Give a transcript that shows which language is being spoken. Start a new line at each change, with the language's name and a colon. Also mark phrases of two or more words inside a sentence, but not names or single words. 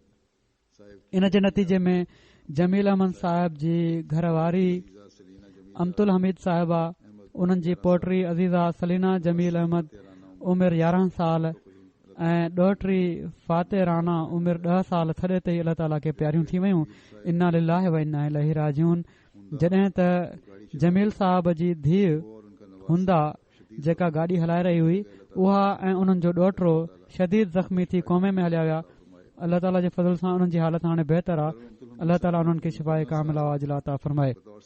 Sindhi: इन जे नतीजे में जमील अहमद साहिब जी घरवारी अमतुल हमीद साहिबा, उन्हनि जी पोटी अज़ीज़ा सलीना जमील अहमद उमिरि 11 साल ऐं ॾोहिटी फाते राना उमिरि 10 साल थॾे ते अल्लाह ताला खे प्यारियूं थी वयूं.
Arabic: إنا لله وإنا إليه راجعون.
Sindhi: जॾहिं त जमील साहब जी धीउ हुंदा जेका गाॾी हलाए रही हुई उहा ऐं उन्हनि जो ॾोहिटो शदीद ज़ख़्मी थी कोमे में हलिया विया. अल्लाह ताला जे फज़ल सां उन्हनि जी हालत हाणे बहितर आहे. अल्लाह ताला उन्हनि खे शिफ़ाए कामिला वाजिला अता फ़रमाए.